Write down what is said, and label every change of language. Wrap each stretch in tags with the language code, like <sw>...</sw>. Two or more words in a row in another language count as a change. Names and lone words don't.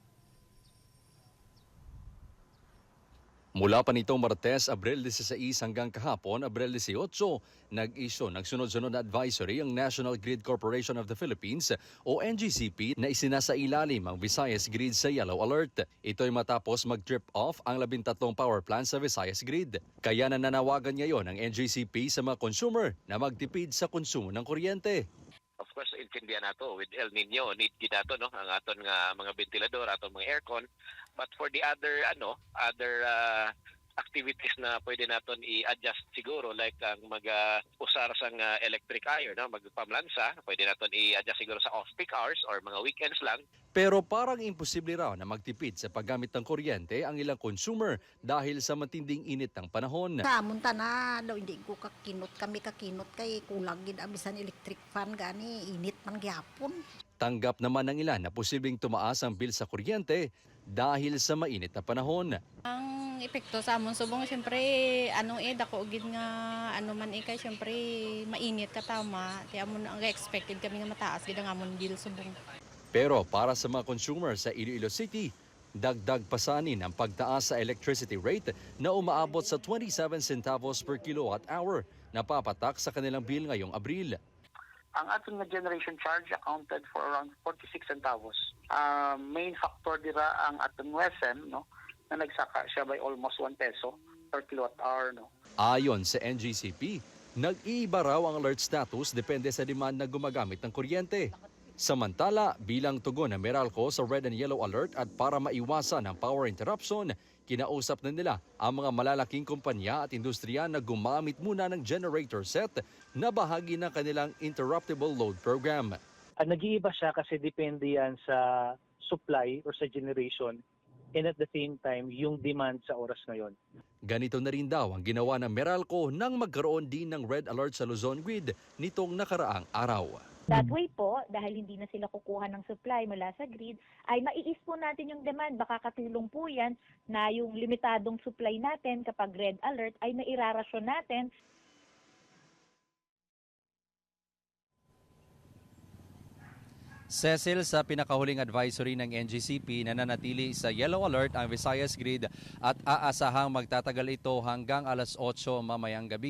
<tl>Mula pa nitong Martes, Abril 16 hanggang kahapon, Abril 18, nag-issue ng sunod-sunod na advisory ang National Grid Corporation of the Philippines o NGCP na isinasailalim ang Visayas Grid sa Yellow Alert. Ito'y matapos mag-trip off ang 13 power plants sa Visayas Grid. Kaya nananawagan ngayon ang NGCP sa mga consumer na magtipid sa konsumo ng kuryente.</tl> <en>Of course,</en> <hil>intindihan nato with El Nino, need gid nato no ang aton nga mga ventilador, aton mga aircon.</hil> <en>But for the other activities</en> <hil>na pwede naton i-adjust siguro like ang mag-usar sang</hil> <en>electric iron,</en> <hil>no, magpamlansa, pwede naton i-adjust siguro sa</hil> <en>off-peak hours</en> <hil>or mga weekends lang.</hil> <tl>Pero parang imposible raw na magtipid sa paggamit ng kuryente ang ilang consumer dahil sa matinding init ng panahon.</tl> <hil>Munta na daw hindi ko kami kakinot kay kulang gid abisan</hil> <en>electric fan</en> <hil>gani init man gyapon.</hil> <tl>Tanggap naman ng ilan na posibleng tumaas ang bill sa kuryente dahil sa mainit na panahon.</tl> <hil>Ang epekto sa amon subong syempre dako gid nga man kay syempre mainit ka tama ti amon ang expected kami nga mataas gid ang amon bill subong.</hil> <tl>Pero para sa mga consumer sa Iloilo City, dagdag pasanin ang pagtaas sa electricity rate na umaabot sa 27 centavos</tl> <en>per kilowatt hour</en> <tl>na papatak sa kanilang bill ngayong Abril. Ang ating</tl> <en>generation charge accounted for around 46 centavos.</en> <hil>Main factor dira ang ating WSM, no, na nagsaka siya</hil> <en>by almost 1 peso per kilowatt hour.</en> <hil>No.</hil> <tl>Ayon sa NGCP, nag-iiba raw ang alert status depende sa demand na gumagamit ng kuryente. Samantala, bilang tugon ng Meralco sa Red and Yellow Alert at para maiwasan ang</tl> <en>power interruption,</en> <tl>kinausap na nila ang mga malalaking kumpanya at industriya na gumamit muna ng</tl> <en>generator set</en> <tl>na bahagi ng kanilang</tl> <en>interruptible load program.</en> <tl>Nag-iiba siya kasi depende yan sa</tl> <en>supply or</en> <tl>sa</tl> <en>generation and at the same time</en> <tl>yung demand sa oras ngayon. Ganito na rin daw ang ginawa ng Meralco nang magkaroon din ng red alert sa Luzon Grid nitong nakaraang araw.</tl> <en>That way</en> <tl>po, dahil hindi na sila kukuha ng supply mula sa grid, ay maiis po natin yung demand. Baka katulong po yan na yung limitadong supply natin kapag red alert ay nairarasyon natin. Cecil, sa pinakahuling advisory ng NGCP, nananatili sa Yellow Alert ang Visayas Grid at aasahang magtatagal ito hanggang alas 8 mamayang gabi.</tl>